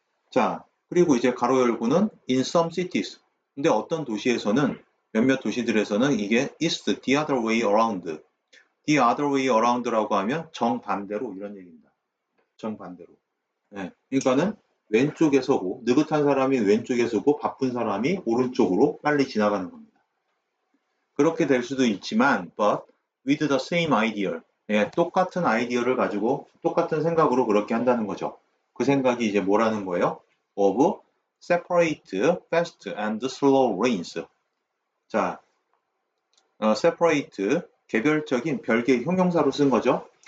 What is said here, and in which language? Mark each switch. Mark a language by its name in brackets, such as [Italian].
[Korean] 자, 그리고 이제 가로 열고는 [English] in some cities. [Korean] 근데 어떤 도시에서는 몇몇 도시들에서는 이게 [English] is the other way around. the other way around [Korean] 라고 하면 정반대로 이런 얘기입니다. 정반대로. 네, 그러니까는 왼쪽에 서고 느긋한 사람이 왼쪽에 서고 바쁜 사람이 오른쪽으로 빨리 지나가는 겁니다. 그렇게 될 수도 있지만 [English] but with the same idea. [Korean] 네, 똑같은 아이디어를 가지고 똑같은 생각으로 그렇게 한다는 거죠. 그 생각이 이제 뭐라는 거예요? [English] of separate fast and slow lanes. [Korean] 자, separate 개별적인 별개의 형용사로 쓴 거죠.